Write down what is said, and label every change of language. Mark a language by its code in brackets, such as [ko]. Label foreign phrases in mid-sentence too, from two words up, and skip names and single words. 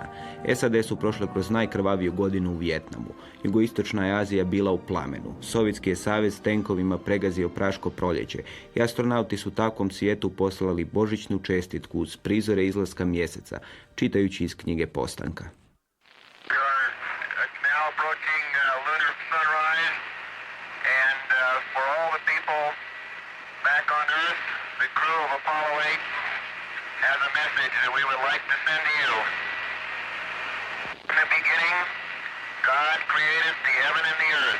[hr] SAD su prošle kroz najkrvaviju godinu u Vijetnamu. Jugoistočna je Azija bila u plamenu. Sovjetski je savez tenkovima pregazio praško proljeće i astronauti su takvom svijetu poslali božićnu čestitku uz prizore izlaska mjeseca, čitajući iz knjige Postanka. [en] Has a message that we would like to send to you. In the beginning, God created the heaven and the earth.